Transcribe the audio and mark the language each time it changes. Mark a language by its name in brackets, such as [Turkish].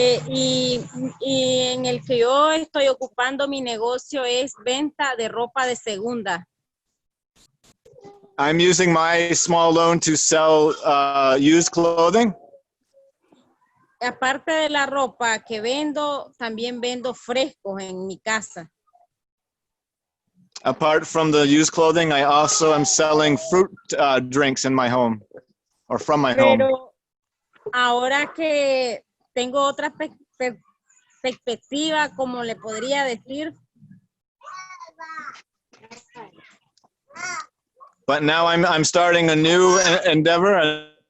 [Spanish] Y en el que yo estoy ocupando mi negocio es venta de ropa de segunda. [English] I'm using my small loan to sell used clothing. [Spanish] Aparte de la ropa que vendo, también vendo frescos en mi casa. [English] Apart from the used clothing, I also am selling fruit drinks in my home or from my home. [Spanish] Pero ahora que tengo otra perspectiva, como le podría decir. [English] But now I'm starting a new endeavor.